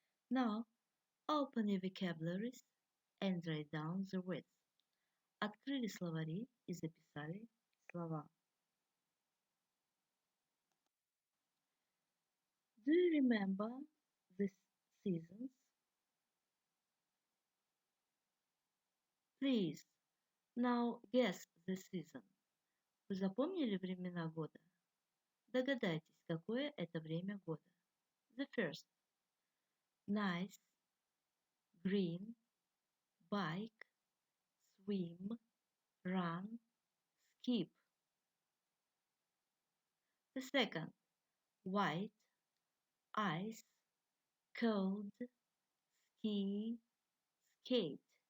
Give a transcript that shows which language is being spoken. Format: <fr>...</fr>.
<en>Now, open your vocabularies and write down the words.</en> <ru>Открыли словари и записали слова.</ru> <en>Do you remember the seasons? Please, now guess the season.</en> <ru>Вы запомнили времена года? Догадайтесь, какое это время года.</ru> <en>The first. Nice, green, bike, swim, run, skip. The second. White, ice, cold, ski, skate.</en>